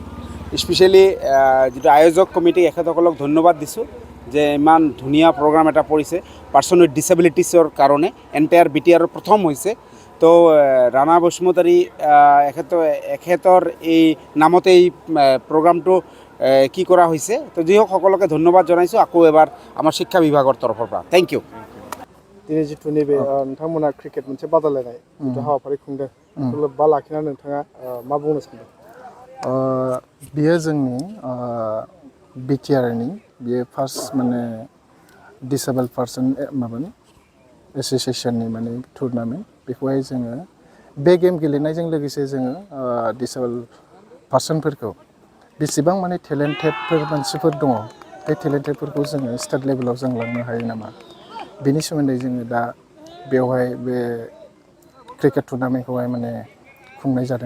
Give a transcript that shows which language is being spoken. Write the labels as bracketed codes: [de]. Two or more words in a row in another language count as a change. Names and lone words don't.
[as] স্পেচিয়েলি যিটো আয়োজক কমিটি এখেতসকলক ধন্যবাদ দিছোঁ যে ইমান ধুনীয়া প্ৰগ্ৰাম এটা কৰিছে [en] person with disabilities [as] কাৰণে। এণ্টায়াৰ বিটিআৰৰ প্ৰথম হৈছে তো ৰাণা বসুমতাৰী এখেতৰ এই নামতে এই প্ৰগ্ৰামটো কি কৰা হৈছে। তো যি হওক সকলোকে ধন্যবাদ জনাইছোঁ আকৌ এবাৰ আমাৰ শিক্ষা বিভাগৰ তৰফৰ পৰা। [en] Thank you. [brx] दिनै जिथु नैबे नोंथांमोना क्रिकेट मोनसे बादायलायनाय जिथु हाबाफारि खुंदों लोब्बा लाखिनानै नोंथाङा मा बुंनो सानदों? बियो जोंनि बिटिआरनि बियो फार्स्ट माने [en] disabled person [brx] माबानि एस'सिएशननि माने टुर्नामेन्ट बेखौहाय जोङो बे गेम गेलेनायजों लोगोसे जोङो [en] disabled persons [brx] बेसेबां माने टेलेन्टेडफोर मानसिफोर दङ बे टेलेन्टेडफोरखौ जोङो [en] state level [brx] जों लांनो हायो नामा बेनि सोमोन्दै जोङो दा बेवहाय बे [en] cricket tournament [brx] माने खुंनाय जादों।